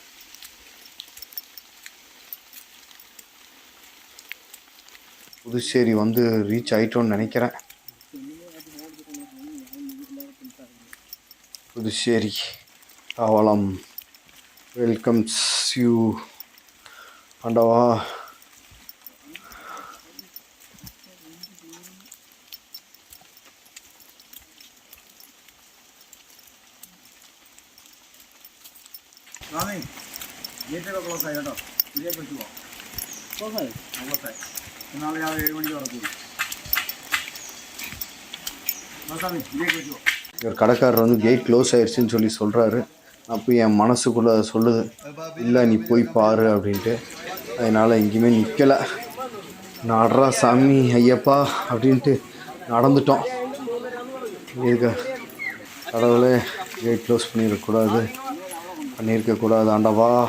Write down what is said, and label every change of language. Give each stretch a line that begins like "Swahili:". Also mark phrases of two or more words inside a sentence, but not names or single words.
Tamil: புதுச்சேரி வந்து ரீச் ஆகிட்டோன்னு நினைக்கிறேன். புதுச்சேரி தாவளம்
English: welcomes you.
Tamil: ஆண்டவா,
Malayalam: ഗേറ്റൊക്കെ ക്ലോസ് ആയി കേട്ടോ. ഇതിലേക്ക് വെച്ച് ക്ലോസ് ആയി. നാളെ രാവിലെ 7 മണിക്ക് തുറക്കും. ഇതിലേക്ക് വെച്ചു.
Tamil: இவர் கடைக்காரர் வந்து
English: gate close
Tamil: ஆயிடுச்சுன்னு சொல்லி சொல்கிறாரு. அப்போ என் மனசுக்குள்ளே அதை சொல்லுது, இல்லை நீ போய் பாரு அப்படின்ட்டு. அதனால் எங்கேயுமே நிற்கலை. நடரா சாமி ஐயப்பா அப்படின்ட்டு நடந்துட்டோம். இருக்க கடவுளே,
English: gate close
Tamil: பண்ணியிருக்கக்கூடாது ஆண்டவா.